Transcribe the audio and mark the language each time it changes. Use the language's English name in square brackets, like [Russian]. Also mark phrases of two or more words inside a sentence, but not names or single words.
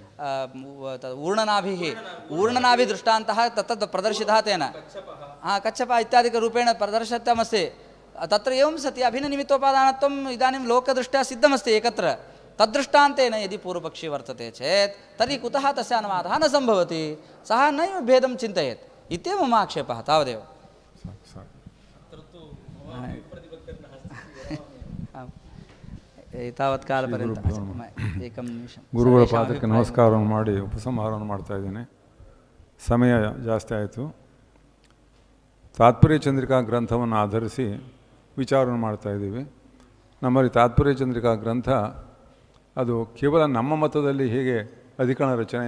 [Sanskrit] ऊर्णनाभिदृष्टान्तः तत्तद् प्रदर्शितः तेन कच्छपः इत्यादिकरूपेण प्रदर्शितमस्ति तत्र एवं सति अभिन्ननिमित्तोपादानत्वम् इदानीं लोकदृष्ट्या सिद्धमस्ति एकत्र तद्दृष्टान्तेन यदि पूर्वपक्षी वर्तते चेत् तर्हि कुतः तस्य अनुवादः न सम्भवति सः नैव भेदं चिन्तयेत् इत्येव मम आक्षेपः तावदेव एतावत् कालपर्यन्तम् एकं निमिषं [Kannada] ಗುರುಗಳ ಪಾದಕ್ಕೆ ನಮಸ್ಕಾರವನ್ನು ಮಾಡಿ ಉಪಸಂಹಾರವನ್ನು ಮಾಡ್ತಾ ಇದ್ದೇನೆ ಸಮಯ ಜಾಸ್ತಿ ಆಯಿತು ತಾತ್ಪರ್ಯ ಚಂದ್ರಿಕಾ ಗ್ರಂಥವನ್ನು ಆಧರಿಸಿ ವಿಚಾರವನ್ನು ಮಾಡ್ತಾ ಇದ್ದೀವಿ ನಮ್ಮಲ್ಲಿ ತಾತ್ಪರ್ಯ ಚಂದ್ರಿಕಾ ಗ್ರಂಥ ಅದು ಕೇವಲ ನಮ್ಮ ಮತದಲ್ಲಿ ಹೇಗೆ ಅಧಿಕರಣ ರಚನೆ